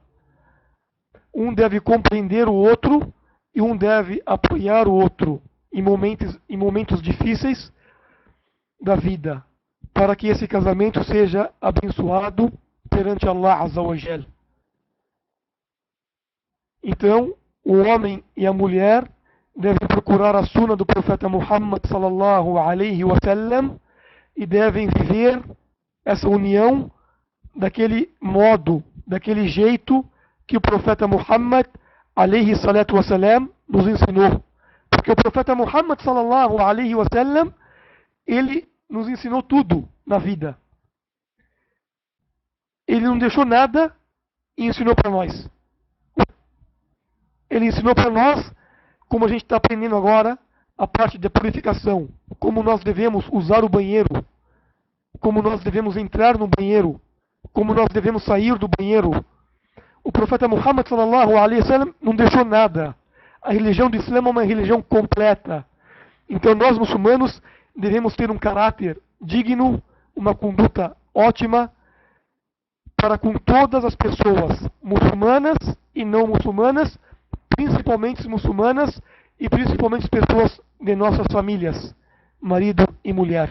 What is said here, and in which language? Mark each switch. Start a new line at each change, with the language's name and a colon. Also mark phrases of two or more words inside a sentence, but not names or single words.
Portuguese: Um deve compreender o outro e um deve apoiar o outro em momentos difíceis da vida, para que esse casamento seja abençoado perante
Arabic: الله عز وجل.
Portuguese: Então, o homem e a mulher devem procurar a sunna do profeta Muhammad
Arabic: صلى الله عليه وسلم
Portuguese: e devem viver essa união daquele modo, daquele jeito que o profeta Muhammad
Arabic: عليه الصلاة والسلام
Portuguese: nos ensinou. Porque o profeta Muhammad
Arabic: صلى الله عليه وسلم,
Portuguese: ele nos ensinou tudo na vida. Ele não deixou nada e ensinou para nós. Ele ensinou para nós, como a gente está aprendendo agora, a parte da purificação. Como nós devemos usar o banheiro. Como nós devemos entrar no banheiro. Como nós devemos sair do banheiro. O profeta Muhammad
Arabic: صلى الله عليه وسلم
Portuguese: não deixou nada. A religião do Islã é uma religião completa. Então nós muçulmanos devemos ter um caráter digno, uma conduta ótima para com todas as pessoas, muçulmanas e não muçulmanas, principalmente muçulmanas e principalmente pessoas de nossas famílias, marido e mulher.